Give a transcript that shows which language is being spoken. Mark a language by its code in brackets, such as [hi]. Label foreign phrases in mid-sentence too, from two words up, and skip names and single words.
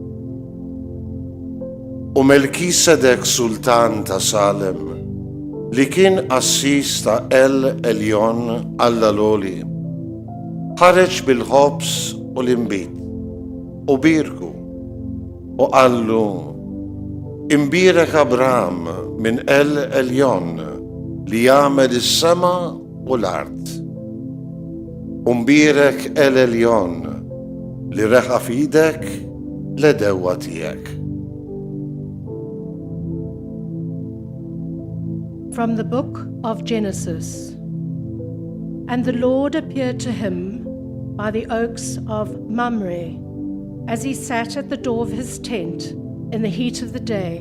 [mt] U Melkisedek sultan ta' Salem li kien qassis ta' El Eljon Alla l-Għoli ħareġ bil-ħobs u l-inbit u birku u qallu imbierek Abraham minn El Eljon li jagħmel is-sema u l-art. Imbierek El Eljon li reħa f'idek l-edewwa tiegħek. [en] From the book of Genesis. And the Lord appeared to him by the oaks of Mamre as he sat at the door of his tent in the heat of the day.